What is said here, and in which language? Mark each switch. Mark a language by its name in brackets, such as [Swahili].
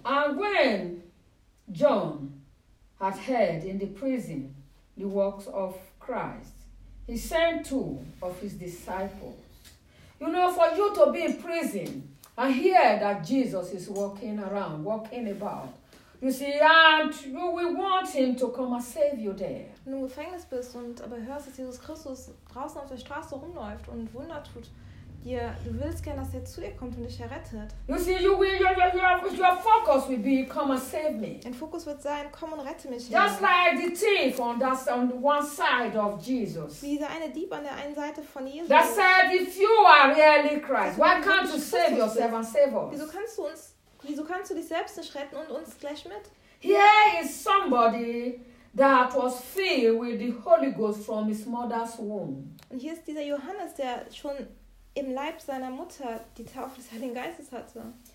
[English] And when John had heard in the prison the works of Christ, he sent two of his disciples. You know, for you to be in prison and hear that Jesus is walking around, walking about, you see, and you will want him to come and save you there. [German] Wenn du im Gefängnis bist und aber hörst, dass Jesus Christus draußen auf der Straße rumläuft und Wunder tut, yeah, du willst gerne, dass er zu dir kommt und dich errettet. [English] You see, you will, your focus will be, come and save me. [German] Dein Fokus wird sein, komm und rette mich. [English] Just like the thief on that on one side of Jesus. [German] Wie dieser eine Dieb an der einen Seite von Jesus. [English] That said, if you are really Christ, why can't you save yourself and save us? [German] Wieso kannst du dich selbst nicht retten und uns gleich mit? [English] Here is somebody that was filled with the Holy Ghost from his mother's womb. [German] Und hier ist dieser Johannes, der schon im Leib seiner Mutter die Taufe des Heiligen Geistes hatte.